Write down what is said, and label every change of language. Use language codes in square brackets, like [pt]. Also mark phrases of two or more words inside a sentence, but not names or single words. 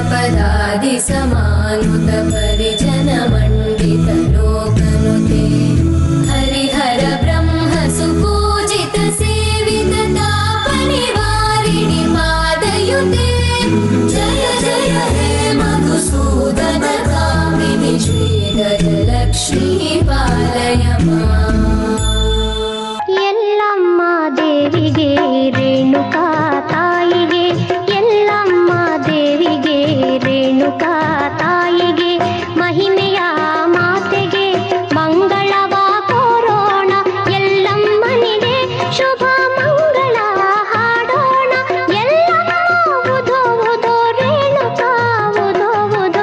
[sa] समानुत परिजन मण्डित लोकनुते हरिहर ब्रह्म सुपूजित सेवित तापनिवारिणि पादयुते जय जय हे मधुसूदन कामिनि श्रीधर लक्ष्मी पालय माम् [kn] ಎಲ್ಲಮ್ಮ ದೇವಿಗೆ ರೇಣುಕಾ ತಾಯಿಗೆ ಎಲ್ಲಮ್ಮ ದೇವಿಗೆ ರೇಣುಕಾ ತಾಯಿಗೆ ಮಹಿಮೆಯ ಮಾತೆಗೆ ಮಂಗಳವ ಕೋರೋಣ ಎಲ್ಲಮ್ಮನಿಗೆ ಶುಭ ಮಂಗಳ ಹಾಡೋಣ ಎಲ್ಲಮ್ಮ ಉದೋ ಉದೋ ರೇಣುಕಾ ಉದೋ ಉದೋ